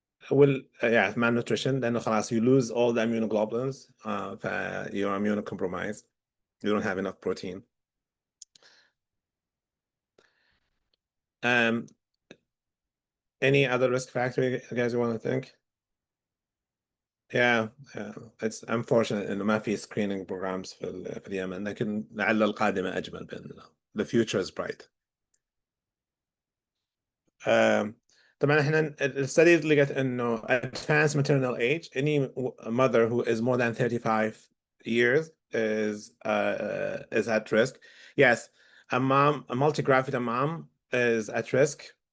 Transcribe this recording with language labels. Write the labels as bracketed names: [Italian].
[English] Malnutrition, [Arabic] لأنه خلاص [English] you lose all the immunoglobulins, you're immunocompromised, you don't have enough protein. Any other risk factor you guys want to think? Yeah, it's unfortunate [Arabic] إنه ما في [English] screening programs [Arabic] في اليمن، لكن لعل القادمة أجمل بإذن الله. [English] The future is bright. [Arabic] طبعا احنا الستديز اللي قالت انه [English] advanced maternal age, any mother who is more than 35 years is at risk. Yes, a multi-gravid mom is at risk.